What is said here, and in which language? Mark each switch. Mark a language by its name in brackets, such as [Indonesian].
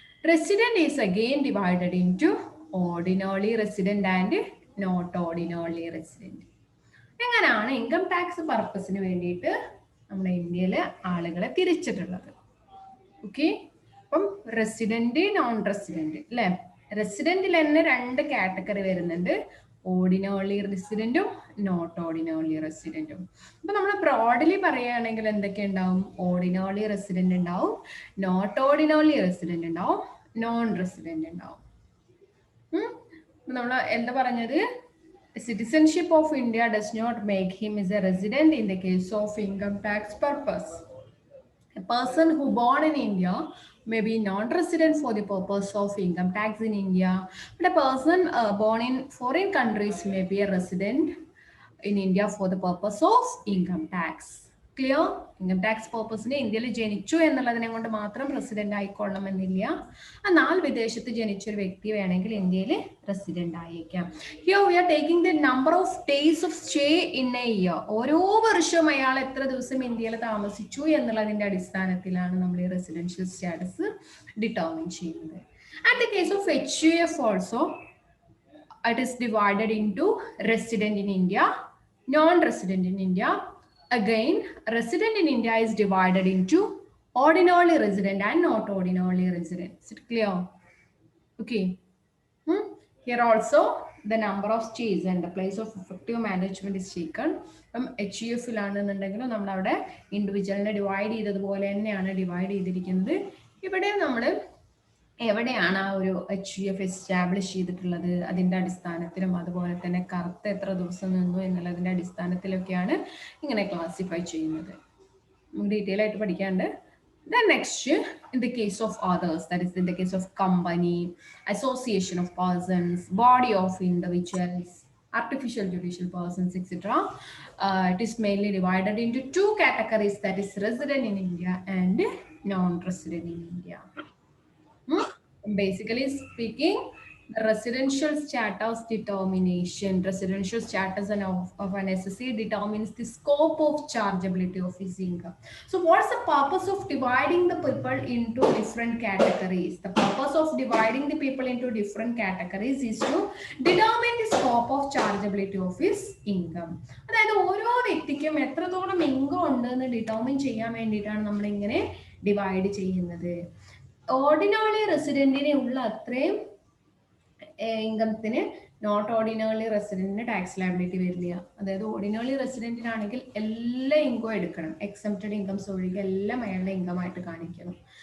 [English] Resident is again divided into ordinarily resident and not ordinarily resident. [Malayalam] എങ്ങനെയാണ് income tax പർപ്പസിന് വേണ്ടിയിട്ട് നമ്മുടെ ഇന്ത്യയിൽ ആളുകളെ തിരിച്ചിട്ടുള്ളത്? ഓക്കെ. അപ്പം റെസിഡന്റ് നോൺ റെസിഡന്റ് അല്ലെ. റെസിഡന്റിൽ തന്നെ രണ്ട് കാറ്റഗറി വരുന്നുണ്ട്, ഓർഡിനറി റെസിഡന്റും നോട്ട് ഓർഡിനറി റെസിഡന്റും. അപ്പൊ നമ്മൾ ബ്രോഡ്ലി പറയുകയാണെങ്കിൽ എന്തൊക്കെ ഉണ്ടാവും? ഓർഡിനറി റെസിഡന്റ് ഉണ്ടാവും, നോട്ട് ഓർഡിനറി റെസിഡന്റ് ഉണ്ടാവും, നോൺ റെസിഡന്റ് ഉണ്ടാവും. നമ്മൾ എന്താ പറഞ്ഞത്? [English] Citizenship of India does not make him as a resident in the case of income tax purpose. A person who born in India may be non-resident for the purpose of income tax in India, but a person born in foreign countries may be a resident in India for the purpose of income tax. [Malayalam] Clear? Income tax പർപ്പസിന് ഇന്ത്യയിൽ ജനിച്ചു എന്നുള്ളതിനെ കൊണ്ട് മാത്രം resident ആയിക്കൊള്ളണം എന്നില്ല. എന്നാൽ വിദേശത്ത് ജനിച്ച ഒരു വ്യക്തി വേണമെങ്കിൽ ഇന്ത്യയിൽ റെസിഡന്റ് ആയേക്കാം. [English] Here we are taking the number of days of stay in a year. [Malayalam] ഓരോ വർഷവും അയാൾ എത്ര ദിവസം ഇന്ത്യയിൽ താമസിച്ചു എന്നുള്ളതിന്റെ അടിസ്ഥാനത്തിലാണ് നമ്മൾ ഈ റെസിഡൻഷ്യൽ സ്റ്റാറ്റസ് ഡിറ്റർമിൻ ചെയ്യുന്നത്. [English] And the case of HUF also, it is divided into resident in India, non-resident in India. Again, resident in India is divided into ordinarily resident and not ordinarily resident. Is it clear? Okay. Here also the number of stays and the place of effective management is taken. [Malayalam] HUF ലാണെന്നുണ്ടെങ്കിലും നമ്മൾ അവിടെ ഇൻഡിവിജ്വലിനെ divide ചെയ്തതുപോലെ തന്നെയാണ് divide ചെയ്തിരിക്കുന്നത്. ഇവിടെ നമ്മൾ എവിടെയാണ് ആ ഒരു HUF എസ്റ്റാബ്ലിഷ് ചെയ്തിട്ടുള്ളത്, അതിന്റെ അടിസ്ഥാനത്തിലും അതുപോലെ തന്നെ കറുത്ത എത്ര ദിവസം നിന്നു എന്നുള്ളതിന്റെ അടിസ്ഥാനത്തിലൊക്കെയാണ് ഇങ്ങനെ ക്ലാസിഫൈ ചെയ്യുന്നത്. നമുക്ക് ഡീറ്റെയിൽ ആയിട്ട് പഠിക്കാണ്ട്. [English] Then next, in the case of others, that is in the case of company, association of persons, body of individuals, artificial judicial persons, etc. It is mainly divided into two categories, that is resident in India and non-resident in India. Basically speaking, the residential status determination, residential status of an SSC determines the scope of chargeability of his income. So what's the purpose of dividing the people into different categories? The purpose of dividing the people into different categories is to determine the scope of chargeability of his income. [Malayalam] അതായത് ഓരോ വ്യക്തിക്കും എത്രത്തോളം income ഉണ്ടെന്ന് determine ചെയ്യാൻ വേണ്ടിയിട്ടാണ് നമ്മൾ ഇങ്ങനെ divide ചെയ്യുന്നത്. ഓർഡിനറി റെസിഡന്റിനെ ഉള്ള അത്രയും ഇൻകത്തിന് നോട്ട് ഓർഡിനറി റെസിഡന്റിന് ടാക്സ് ലയബിലിറ്റി വരില്ല. അതായത് ഓർഡിനറി റെസിഡന്റിനാണെങ്കിൽ എല്ലാ ഇൻകം എടുക്കണം, എക്സംപ്റ്റഡ് ഇൻകംസ് ഒഴികെ എല്ലാം അയാളുടെ ഇൻകം ആയിട്ട് കാണിക്കണം.